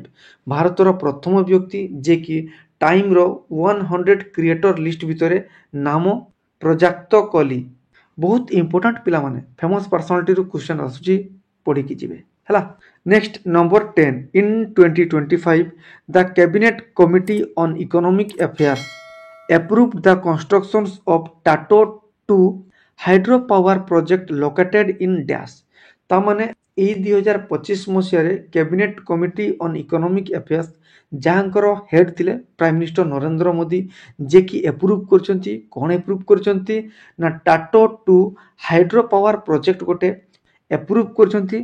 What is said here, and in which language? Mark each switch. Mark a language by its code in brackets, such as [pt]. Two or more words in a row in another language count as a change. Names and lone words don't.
[or] ଭାରତର ପ୍ରଥମ ବ୍ୟକ୍ତି ଯିଏକି ଟାଇମ୍ର 100 କ୍ରିଏଟର ଲିଷ୍ଟ ଭିତରେ ନାମ ପ୍ରଜାକ୍ତ କଲି। ବହୁତ ଇମ୍ପୋର୍ଟାଣ୍ଟ ପିଲାମାନେ ଫେମସ୍ ପର୍ସନାଲିଟିରୁ କ୍ୱେଶ୍ଚନ୍ ଆସୁଛି ପଢ଼ିକି ଯିବେ ହେଲା। [en] Next number 10 in 2025 the Cabinet Committee on Economic Affairs approved the constructions of Tato 2 hydropower project located in Dash। [or] ତାମାନେ ଏହି 2025 ମସିହାରେ କ୍ୟାବିନେଟ୍ କମିଟି ଅନ୍ ଇକୋନୋମିକ୍ ଆଫେୟାର୍ସ ଯାହାଙ୍କର ହେଡ୍ ଥିଲେ [en] prime minister [or] ନରେନ୍ଦ୍ର ମୋଦି ଯିଏକି ଏପ୍ରୁଭ୍ କରିଛନ୍ତି। କ'ଣ ଏପ୍ରୁଭ୍ କରିଛନ୍ତି ନା ଟାଟୋ 2 ହାଇଡ୍ରୋ ପାୱାର ପ୍ରୋଜେକ୍ଟ ଗୋଟେ ଏପ୍ରୁଭ୍ କରିଛନ୍ତି।